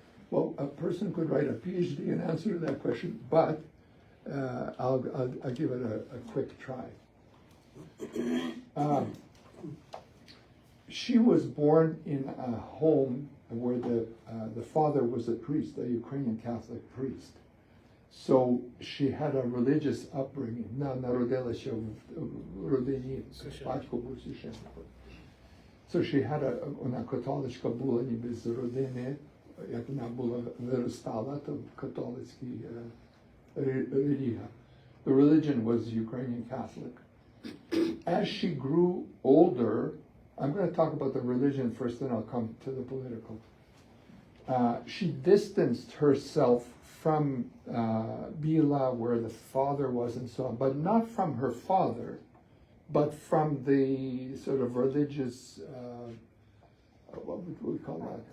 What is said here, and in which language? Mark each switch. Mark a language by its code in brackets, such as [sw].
[en] Well, a person could write a PhD and answer to that question, but I'll give it a quick try. She was born in a home where the father was a priest, a Ukrainian Catholic priest. So she had a religious upbringing. [uk] Народилася в родині, батько був священником. [en] So she had [uk] вона католичка була ніби з родини, як вона була виростала, то католицький religion. [en] The religion was Ukrainian Catholic. As she grew older, I'm going to talk about the religion first, then I'll come to the political. She distanced herself from Bila, where the father was and so on, but not from her father, but from the sort of religious, what would we call that?